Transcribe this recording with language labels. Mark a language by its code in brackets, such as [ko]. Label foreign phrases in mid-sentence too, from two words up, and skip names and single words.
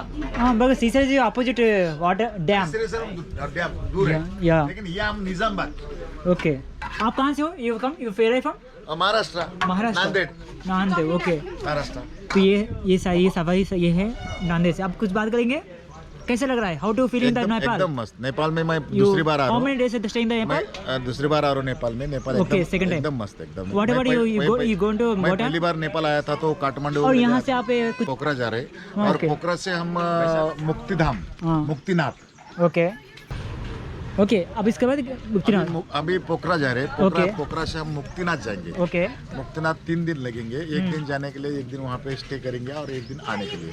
[hi] हाँ बस श्रीशैलम जो [en] opposite water dam [hi] श्रीशैलम डैम दूर है, या लेकिन ये हम निजामबाद। ओके आप कहाँ से हो? [en] you are from [hi] महाराष्ट्र नांदेड़। नांदेड़ ओके। महाराष्ट्र। तो ये सफारी ये है नांदेड़ से। आप कुछ बात करेंगे, कैसा लग रहा है? [en] How to feel in the Nepal? [hi] एकदम मस्त। नेपाल में मैं दूसरी बार आ रहा हूँ। [en] How many days stay in the Nepal? [hi] दूसरी बार आ रहा हूँ नेपाल में। नेपाल [en] okay second time [hi] एकदम मस्त एकदम। [en] What about you going to [hi] मैं पहली बार नेपाल आया था तो काठमांडू और यहाँ से आप कुछ पोखरा जा रहे, और पोखरा से हम मुक्तिधाम मुक्तिनाथ। [en] okay okay [hi] अब इसके बाद मुक्तिनाथ अभी पोखरा जा रहे। पोखरा से हम मुक्तिनाथ जाएंगे। ओके मुक्तिनाथ 3 दिन लगेंगे, एक दिन जाने के लिए, एक दिन वहाँ पे स्टे करेंगे और एक दिन आने के लिए।